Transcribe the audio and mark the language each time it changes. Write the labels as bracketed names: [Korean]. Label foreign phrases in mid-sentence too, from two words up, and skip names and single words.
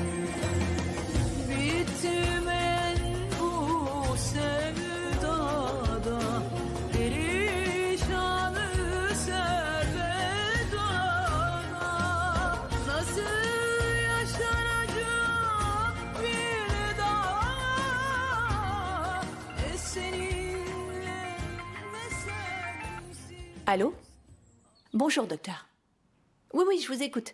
[Turkish] bitmeyen bu sevdada perişanı servedana nasıl yaşanacak bir daha seninle ne sensiz. [French] Allô? Bonjour, docteur. Oui, oui, je vous écoute.